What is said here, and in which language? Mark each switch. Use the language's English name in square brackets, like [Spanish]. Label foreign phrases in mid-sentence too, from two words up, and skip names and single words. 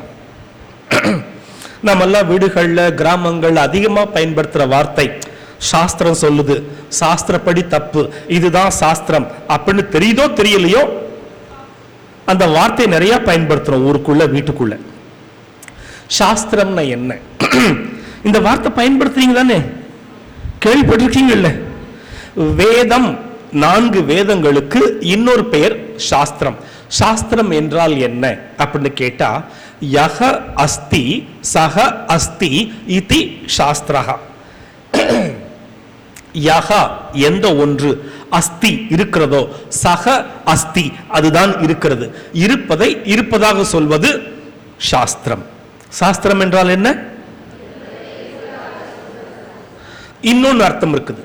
[Tamil] நம்ம எல்லாம் வீடுகள்ல கிராமங்கள் அதிகமா பயன்படுத்துற வார்த்தை சாஸ்திரம் சொல்லுது, சாஸ்திரப்படி தப்பு, இதுதான் சாஸ்திரம் அப்படின்னு தெரியுதோ தெரியலையோ அந்த வார்த்தையை நிறைய பயன்படுத்துறோம் ஊருக்குள்ள வீட்டுக்குள்ள. சாஸ்திரம்னா என்ன? இந்த வார்த்தை பயன்படுத்துறீங்க தானே, கேள்விப்பட்டிருக்கீங்கல்ல? வேதம், 4 வேதங்களுக்கு இன்னொரு பெயர் சாஸ்திரம். சாஸ்திரம் என்றால் என்ன அப்படின்னு கேட்டா [Sanskrit] यः अस्ति सः अस्ति इति शास्त्रः. [Tamil] யஹா எந்த ஒன்று, அஸ்தி இருக்கிறதோ, [Sanskrit] सः अस्ति [Tamil] அதுதான் இருக்கிறது, இருப்பதை இருப்பதாக சொல்வது சாஸ்திரம். சாஸ்திரம் என்றால் என்ன? இன்னொன்று அர்த்தம் இருக்குது.